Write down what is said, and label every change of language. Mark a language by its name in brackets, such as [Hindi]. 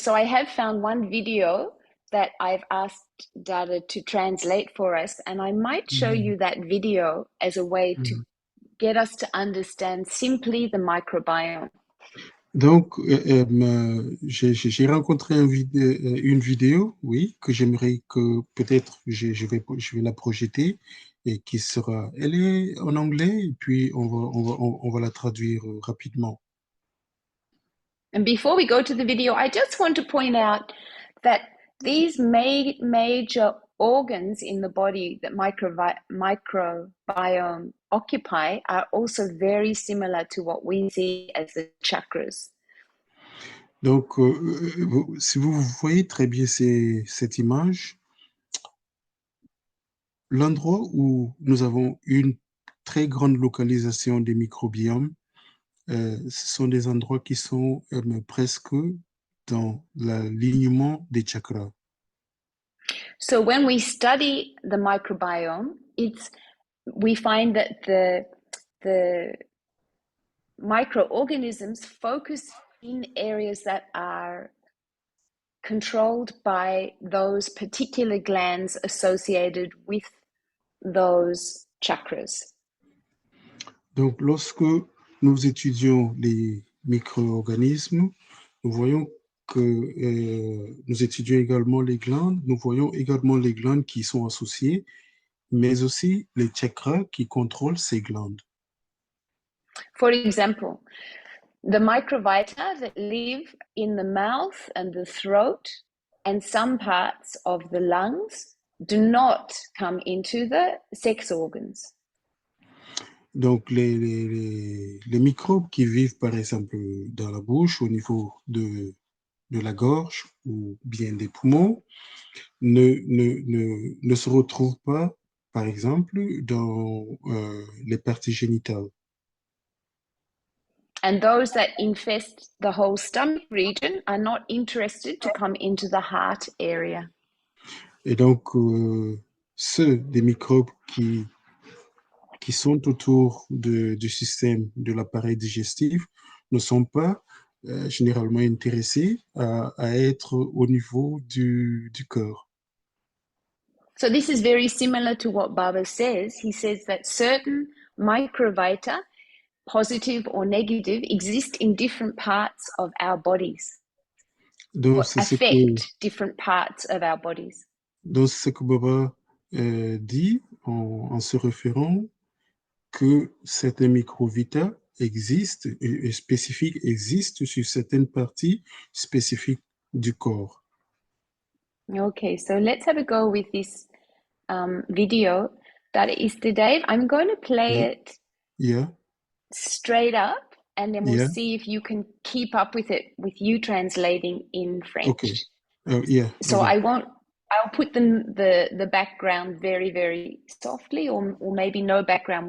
[English] So I have found one video that I've asked Dada to translate for us, and I might show you that video as a way to get us to understand simply the microbiome. [French] Donc, j'ai rencontré une vidéo, oui, que j'aimerais que peut-être je vais la projeter et qui sera, elle est en anglais et puis on va la traduire rapidement. [English] And before we go to the video, I just want to point out that these major organs in the body that microbiome occupy are also very similar to what we see as the chakras. [French] Donc, si vous voyez très bien cette image, l'endroit où nous avons une très grande localisation des microbiomes, ce sont des endroits qui sont presque dans l'alignement des chakras. [English] So when we study the microbiome, we find that the microorganisms focus in areas that are controlled by those particular glands associated with those chakras. [French] Donc, lorsque nous étudions les micro-organismes, nous voyons que nous étudions également les glandes, nous voyons également les glandes qui sont associées, mais aussi les chakras qui contrôlent ces glandes. [English] For example, the microvita that live in the mouth and the throat and some parts of the lungs do not come into the sex organs. [French] Donc, les microbes qui vivent, par exemple, dans la bouche, au niveau de la gorge ou bien des poumons, ne se retrouvent pas, par exemple, dans les parties génitales. [English] And those that infest the whole stomach region are not interested to come into the heart area. [French] Et donc, ceux des microbes qui sont autour du système de l'appareil digestif ne sont pas généralement intéressés à être au niveau du cœur. [English] So this is very similar to what Baba says. He says that certain microvita, positive or negative, exist in different parts of our bodies. [French] Donc, [English] or affect different parts of our bodies. [French] Donc, c'est ce que Baba dit en se référant que certains microvita existent et spécifiques existent sur certaines parties spécifiques du corps. [English] Okay, so let's have a go with this video. That is the Dave. I'm going to play it straight up, and then we'll see if you can keep up with it with you translating in French. Okay. So I'll put the background very, very softly, or maybe no background.